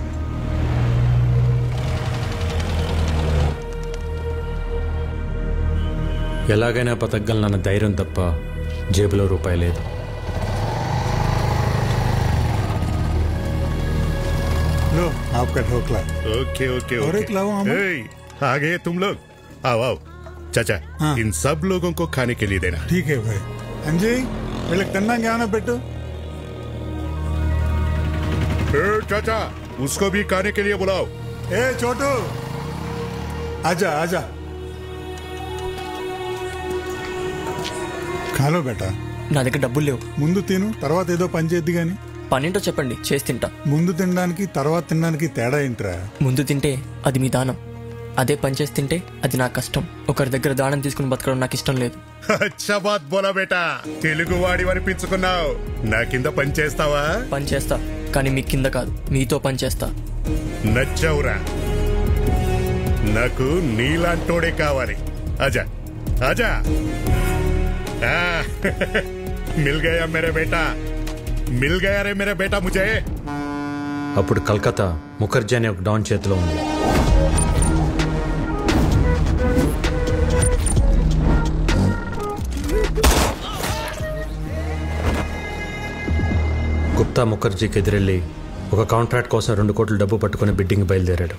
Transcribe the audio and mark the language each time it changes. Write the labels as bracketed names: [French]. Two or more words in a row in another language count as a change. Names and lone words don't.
[Telugu] ఎలాగైనా బతకగలనన్న ధైర్యం తప్ప జేబులో రూపాయి లేదు. [Hindi] लो आपका ढोकला। [English] okay okay [Hindi] और एक लाओ हम। आ गए तुम लोग, आओ आओ। चाचा, हाँ। इन सब लोगों को खाने के लिए देना। ठीक है भाई। [Telugu] अंजी వీళ్ళకి తిన్నాక ఏమైనా పెట్టు। [Hindi] चाचा, उसको भी खाने के लिए बुलाओ। ए छोटू, आजा आजा खा लो बेटा. [Telugu] నా దగ్గర డబ్బులు లేవు. ముందు తిను, తర్వాత ఏదో పని చేద్ది గాని. పనేంటో చెప్పండి, చేసి తింటా. ముందు తినడానికి తర్వాత తినడానికి తేడా ఏంట్రా? ముందు తింటే అది మీ దానం, అదే పని చేసి తింటే అది నా కష్టం. ఒకరి దగ్గర దానం తీసుకుని బతకడం నాకు ఇష్టం లేదు. [Hindi] अच्छा बात बोला बेटा, [Telugu] తెలుగు వాడి అనిపించుకున్నావు. నా కింద పని చేస్తావా? పని చేస్తా, కానీ మీ కింద కాదు, మీతో పని చేస్తా. నచ్చావురా, నాకు నీలాంటోడే కావాలి. [Hindi] आजा आजा। मिल गया मेरे बेटा, मिल गया रे मेरे बेटा मुझे. [Telugu] అప్పుడు కలకత్తా ముఖర్జీ అనే ఒక డాన్ చేతిలో ఉంది. గుప్తా ముఖర్జీకి ఎదురెళ్ళి ఒక కాంట్రాక్ట్ కోసం 2 కోట్ల డబ్బు పట్టుకుని బిడ్డింగ్ బయలుదేరాడు.